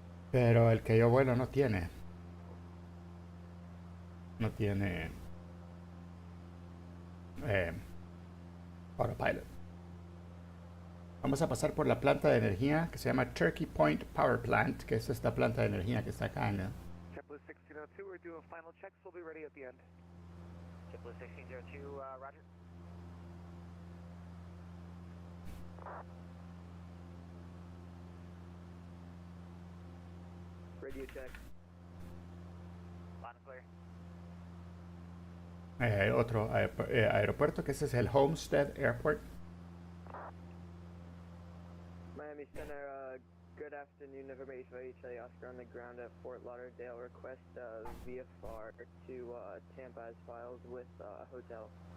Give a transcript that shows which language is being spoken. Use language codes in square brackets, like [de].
[es] Pero el que yo vuelo no tiene. No tiene autopilot. Vamos a pasar por la planta de energía que se llama Turkey Point Power Plant, que es esta planta de energía que está acá en el... [en] JetBlue 1602, we're doing final checks, we'll be ready at the end. JetBlue 1602, roger. Radio check. Line clear. [es] Hay otro aeropuerto, que ese es el Homestead Airport. [en] Miami Center, good afternoon, November 8th, Charlie Oscar on the ground at Fort Lauderdale. Request VFR to Tampa as files with a hotel.